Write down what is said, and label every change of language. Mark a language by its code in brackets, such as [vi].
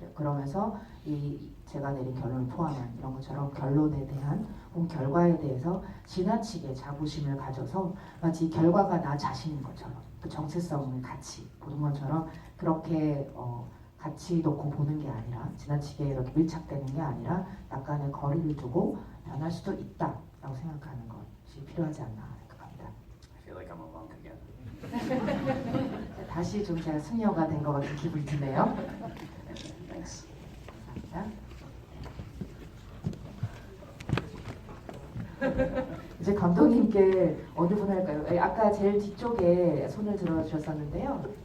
[ko] 그러면서 제가 내린 결론을 포함한 이런 것처럼 결론에 대한 혹은 결과에 대해서 지나치게 자부심을 가져서 마치 결과가 나 자신인 것처럼 그 정체성을 같이 보는 것처럼 그렇게 같이 놓고 보는 게 아니라 지나치게 이렇게 밀착되는 게 아니라 약간의 거리를 두고 변할 수도 있다라고 생각하는 것이 필요하지 않나 생각합니다. [en] I feel like I'm a monk again. [ko] 다시 좀 제가 승려가 된 것 같은 기분이 드네요. [en] Thanks. [ko] 감사합니다. 이제 감독님께 어느 분 할까요? 아까 제일 뒤쪽에 손을 들어주셨었는데요.